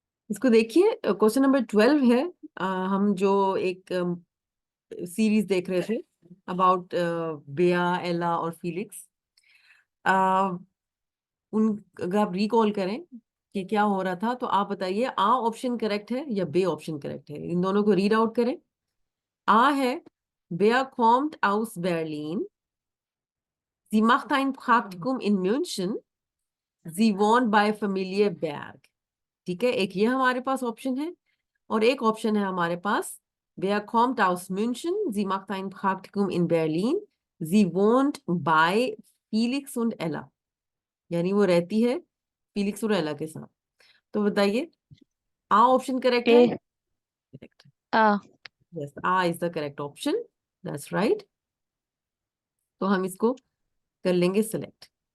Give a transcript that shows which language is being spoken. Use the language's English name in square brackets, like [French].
[Hindi] इसको देखिए, question number 12 है। हम जो एक सीरीज देख रहे थे अबाउट बेया, एला और फीलिक्स। उन अगर आप रिकॉल करें कि क्या हो रहा था, तो आप बताइए आ ऑप्शन करेक्ट है या बे ऑप्शन करेक्ट है। इन दोनों को रीड आउट करें। आ है बेया [German] kommt aus Berlin, sie macht ein Praktikum in München, sie wohnt bei Familie Berg। [Hindi] ठीक है, एक ये हमारे पास ऑप्शन है और एक ऑप्शन है हमारे पास [German] Wer kommt aus München? Sie macht ein Praktikum in Berlin. Sie wohnt bei Felix und Ella। [Hindi] यानी वो रहती है फीलिक्स और एला के साथ। तो बताइए, आ ऑप्शन करेक्ट है? A [English] Correct. Ah yes, A is the correct option. That's right. [Hindi] तो हम इसको कर लेंगे [English] Select.